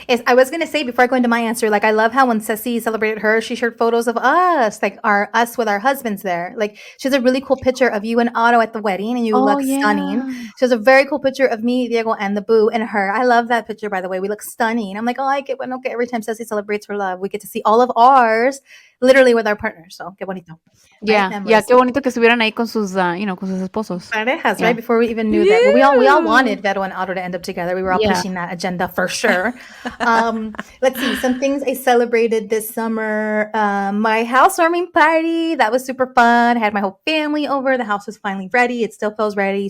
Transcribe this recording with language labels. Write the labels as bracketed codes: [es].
[en] I was going to say, before I go into my answer, I love how when Ceci celebrated her, she shared photos of us, us with our husbands there. She has a really cool picture of you and Otto at the wedding, and you look stunning. She has a very cool picture of me, Diego, and the boo, and her. I love that picture, by the way. We look stunning. I'm like, I get one. Okay, every time Ceci celebrates her love, we get to see all of ours literally with our partners. [es] So, qué bonito. Yeah, qué bonito que estuvieran ahí con sus, con sus esposos. [en] Parejas, right? Before we even knew that. Well, we all wanted Vero and Otto to end up together. We were all pushing that agenda for sure. Let's see. Some things I celebrated this summer. My housewarming party. That was super fun. I had my whole family over. The house was finally ready. It still feels ready.